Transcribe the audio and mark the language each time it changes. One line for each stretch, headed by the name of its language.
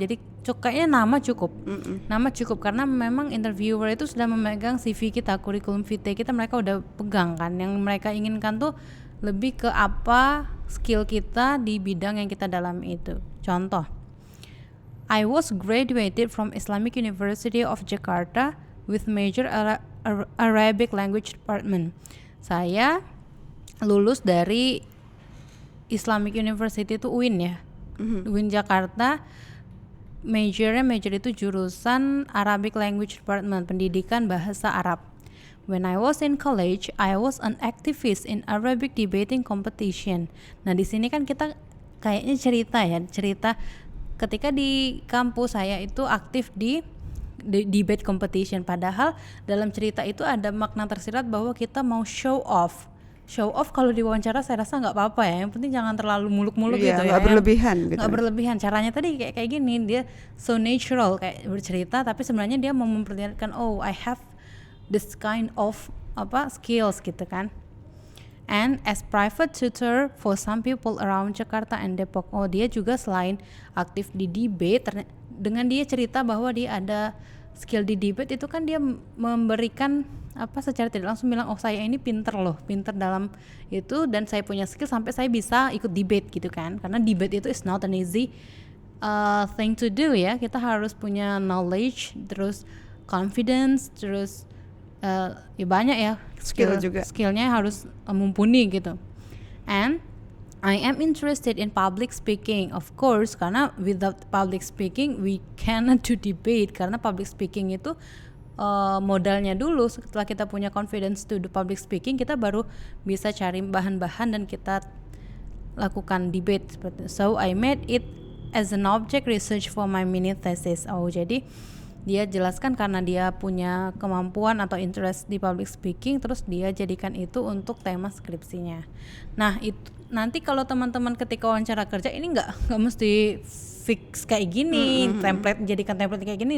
Indonesian: Jadi kayaknya nama cukup karena memang interviewer itu sudah memegang CV kita, kurikulum vitae kita, mereka udah pegang kan. Yang mereka inginkan tuh lebih ke apa skill kita di bidang yang kita dalami itu.
English: Contoh, I was graduated from Islamic University of Jakarta with major Arabic language department.
Indonesian: Saya lulus dari Islamic University itu UIN ya, UIN Jakarta. Major itu jurusan Arabic language department, pendidikan bahasa Arab.
English: When I was in college, I was an activist in Arabic debating competition.
Indonesian: Nah, di sini kan kita kayaknya cerita ketika di kampus saya itu aktif di debate competition, padahal dalam cerita itu ada makna tersirat bahwa kita mau show off kalau diwawancara saya rasa nggak apa-apa ya, yang penting jangan terlalu muluk-muluk gitu ya, nggak berlebihan gitu. Nggak berlebihan. Caranya tadi kayak gini, dia so natural kayak bercerita, tapi sebenarnya dia mau memperlihatkan
English: I have this kind of
Indonesian: skills gitu kan.
English: And as private tutor for some people around Jakarta and Depok.
Indonesian: Oh, dia juga selain aktif di debate, dengan dia cerita bahwa dia ada skill di debate, itu kan dia memberikan secara tidak langsung bilang, oh saya ini pinter dalam itu, dan saya punya skill sampai saya bisa ikut debate gitu kan. Karena debate itu
English: is not an easy thing to do
Indonesian: ya. Kita harus punya knowledge, terus confidence, terus ya banyak ya skillnya harus mumpuni gitu.
English: And I am interested in public speaking, of course,
Indonesian: karena
English: without public speaking we cannot do debate.
Indonesian: Karena public speaking itu modalnya dulu. Setelah kita punya
English: confidence to do public speaking,
Indonesian: kita baru bisa cari bahan-bahan dan kita lakukan debate seperti.
English: So I made it as an object research for my mini thesis.
Indonesian: Oh, jadi dia jelaskan karena dia punya kemampuan atau interest di public speaking, terus dia jadikan itu untuk tema skripsinya. Nah, itu nanti kalau teman-teman ketika wawancara kerja ini nggak mesti fix kayak gini, jadikan template kayak gini.